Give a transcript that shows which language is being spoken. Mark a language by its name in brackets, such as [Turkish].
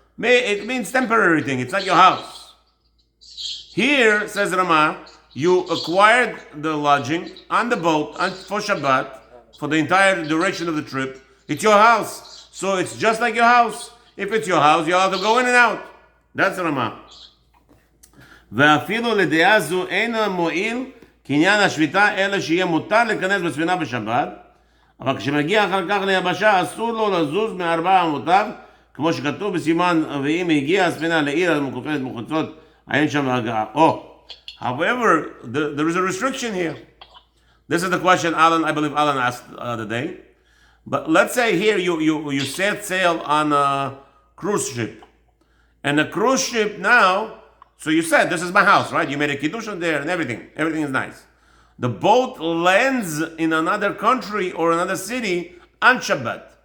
[English] It means temporary thing. It's not your house. Here, says Rama, you acquired the lodging on the boat for Shabbat for the entire duration of the trip. It's your house. So it's just like your house. If it's your house, you're allowed to go in and out. That's Rama. [Hebrew] ואפילו לדעה זו אין מועיל קניין השביתה אלא שיהיה מותר להיכנס בספינה בשבת, אבל כשמגיע אחר כך ליבשה אסור לו לזוז מארבע אמותיו, כמו שכתוב בסימן, ואם הגיעה הספינה לעיר המקופלת מחוצות, אין שם הגעה. [English] However, there is a restriction here. This is the question I believe Alan asked the other day. But let's say here you set sail on a cruise ship. And the cruise ship now, so you said, this is my house, right? You made a kiddush on there and everything. Everything is nice. The boat lands in another country or another city on Shabbat.